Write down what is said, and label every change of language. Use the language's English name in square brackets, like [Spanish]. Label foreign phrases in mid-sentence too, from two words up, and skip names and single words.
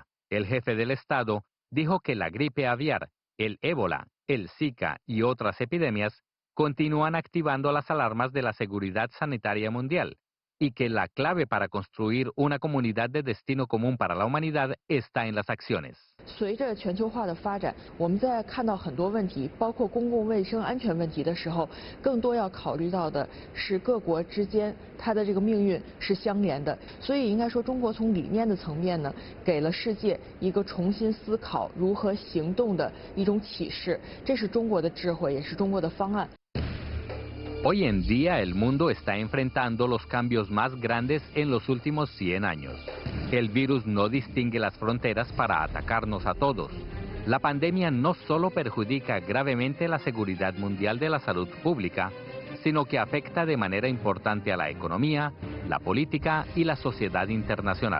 [Spanish] El jefe del Estado dijo que la gripe aviar, el ébola, el Zika y otras epidemias continúan activando las alarmas de la seguridad sanitaria mundial y que la clave para construir una comunidad de destino común para la humanidad está en las acciones. [Chinese] 随着全球化的发展，我们在看到很多问题，包括公共卫生安全问题的时候，更多要考虑到的是各国之间它的这个命运是相连的。所以应该说，中国从理念的层面呢，给了世界一个重新思考如何行动的一种启示。这是中国的智慧，也是中国的方案。 [Spanish] Hoy en día el mundo está enfrentando los cambios más grandes en los últimos 100 años. El virus no distingue las fronteras para atacarnos a todos. La pandemia no solo perjudica gravemente la seguridad mundial de la salud pública, sino que afecta de manera importante a la economía, la política y la sociedad internacional.